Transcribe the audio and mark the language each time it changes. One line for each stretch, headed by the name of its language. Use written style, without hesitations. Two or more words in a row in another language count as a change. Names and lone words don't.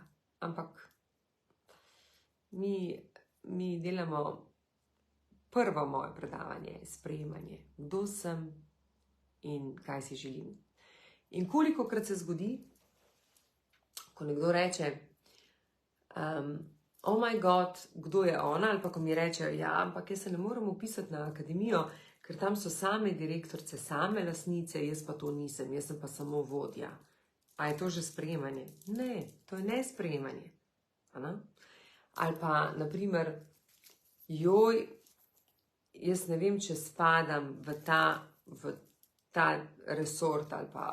Slovenian: Ampak mi delamo prvo moje predavanje, sprejemanje, kdo sem in kaj si želim. In kolikokrat se zgodi, ko nekdo reče,
English: oh my god,
Slovenian: kdo je ona, ali pa ko mi reče, ja, ampak jaz se ne morem upisati na akademijo, ker tam so same direktorice, same lastnice, jaz pa to nisem, jaz sem pa samo vodja. A je to že sprejemanje? Ne, to je nesprejemanje. Ali pa, naprimer, joj, jaz ne vem, če spadam v ta resort ali pa,